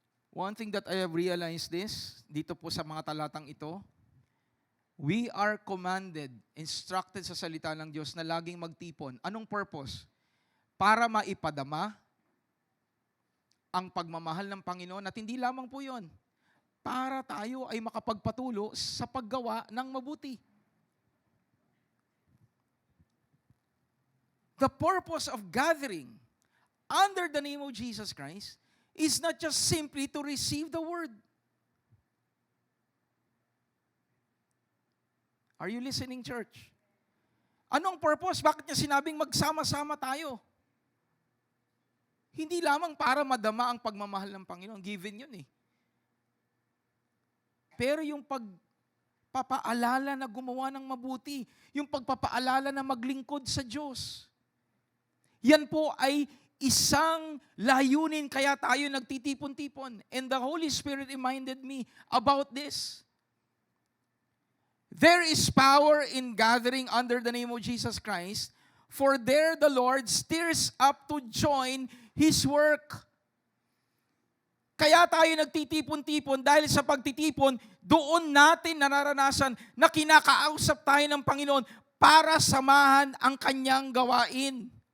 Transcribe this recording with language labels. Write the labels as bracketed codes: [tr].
[en] One thing that I have realized [tl] dito po sa mga talatang ito, [en] we are commanded, instructed [tl] sa salita ng Diyos na laging magtipon. Anong purpose? Para maipadama ang pagmamahal ng Panginoon at hindi lamang po yun, para tayo ay makapagpatulo sa paggawa ng mabuti. [en] The purpose of gathering under the name of Jesus Christ is not just simply to receive the word. Are you listening, church? [tl] Anong purpose? Bakit niya sinabing magsama-sama tayo? Hindi lamang para madama ang pagmamahal ng Panginoon. Given yun eh. Pero yung pagpapaalala na gumawa ng mabuti, yung pagpapaalala na maglingkod sa Diyos, yan po ay isang layunin kaya tayo nagtitipon-tipon. [en] And the Holy Spirit reminded me about this. There is power in gathering under the name of Jesus Christ, for there the Lord stirs up to join His work. [tl] Kaya tayo nagtitipon-tipon dahil sa pagtitipon, doon natin nararanasan na kinakausap tayo ng Panginoon para samahan ang Kanyang gawain.